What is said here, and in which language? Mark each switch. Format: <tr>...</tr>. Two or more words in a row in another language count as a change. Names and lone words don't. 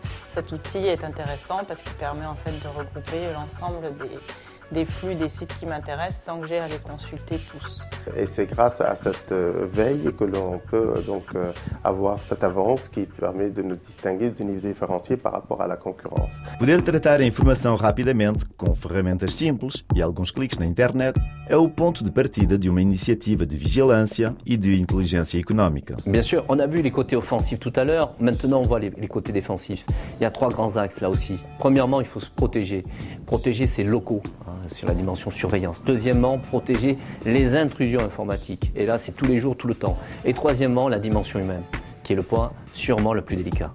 <fr>Cet outil est intéressant parce qu'il permet en fait de regrouper l'ensemble des flux des sites qui m'intéressent sans que j'aie à les consulter tous. Et c'est grâce à cette veille que l'on peut donc avoir cette avance qui permet de nous distinguer, de nous différencier par rapport à la concurrence.</fr> <pt>Poder tratar a informação rapidamente, com ferramentas simples e alguns cliques na internet, é o ponto de partida de uma iniciativa de vigilância e de inteligência económica.</pt> <fr>Bien sûr, on a vu les côtés offensifs tout à l'heure, maintenant on voit les côtés défensifs. Il y a 3 grands axes là aussi. Premièrement, il faut se protéger. Protéger ses locaux, sur la dimension surveillance. Deuxièmement, protéger les intrusions informatiques. Et là, c'est tous les jours, tout le temps. Et troisièmement, la dimension humaine, qui est le point sûrement le plus délicat.</fr>